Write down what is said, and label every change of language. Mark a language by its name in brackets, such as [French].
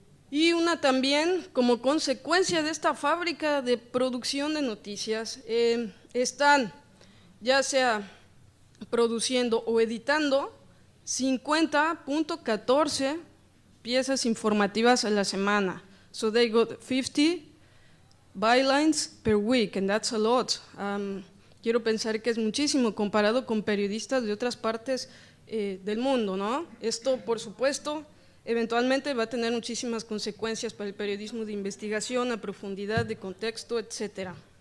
[Spanish] Y una también, como consecuencia de esta fábrica de producción de noticias, están ya sea produciendo o editando 50.14 piezas informativas a la semana. [English] So they got 50 bylines per week, and that's a lot. [Spanish] Quiero pensar que es muchísimo comparado con periodistas de otras partes del mundo, ¿no? Esto, por supuesto, eventualmente va a tener muchísimas consecuencias para el periodismo de investigación, a profundidad, de contexto, etcétera.